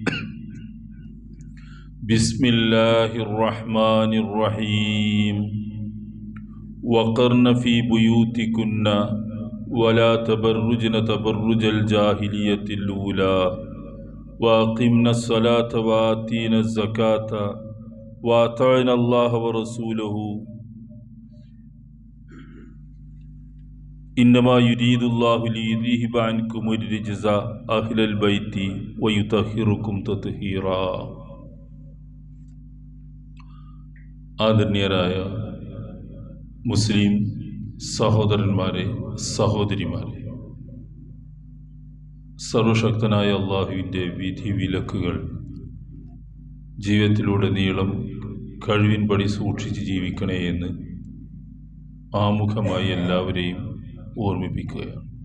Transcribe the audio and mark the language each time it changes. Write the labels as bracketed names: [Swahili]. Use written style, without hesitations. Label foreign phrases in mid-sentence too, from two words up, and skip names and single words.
[Arabic] بسم الله الرحمن الرحيم وقرن في بيوتكن ولا تبرجن تبرج الجاهلية الأولى وأقمنا الصلاة وآتينا الزكاة وأطعنا الله ورسوله إنما يريد الله ليذهب عنكم الرجس أهل البيت ويطهركم تطهيرا. [Malayalam] ആദരണീയരായ മുസ്ലിം സഹോദരന്മാരെ, സഹോദരിമാരെ, സർവശക്തനായ അള്ളാഹുവിൻ്റെ വിധി വിലക്കുകൾ ജീവിതത്തിലുടനീളം കഴിവിൻപടി സൂക്ഷിച്ച് ജീവിക്കണേ എന്ന് ആമുഖമായി എല്ലാവരെയും ഓർമ്മിപ്പിക്കുകയാണ്.